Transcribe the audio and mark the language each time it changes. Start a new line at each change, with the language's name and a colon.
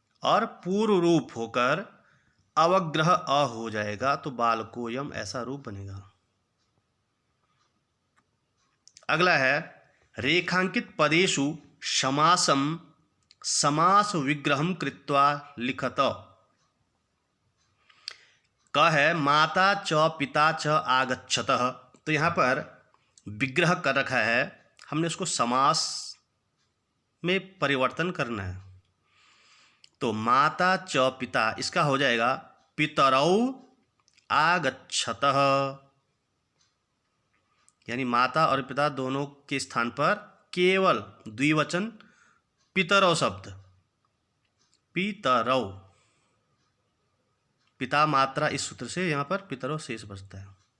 Hindi: और पूर्व रूप होकर अवग्रह अ हो जाएगा तो बालको यम ऐसा रूप बनेगा। अगला है
Sanskrit: रेखांकित पदेषु समासम समास विग्रहम कृत्वा लिखत।
Hindi: क है
Sanskrit: माता च पिता च आगच्छतः।
Hindi: तो यहाँ पर विग्रह कर रखा है, हमने उसको समास में परिवर्तन करना है। तो माता च पिता, इसका हो जाएगा
Sanskrit: पितरौ आगच्छतः,
Hindi: यानी माता और पिता दोनों के स्थान पर केवल द्विवचन पितरौ शब्द, पितरौ, पिता मात्रा, इस सूत्र से यहाँ पर पितरौ शेष बचता है।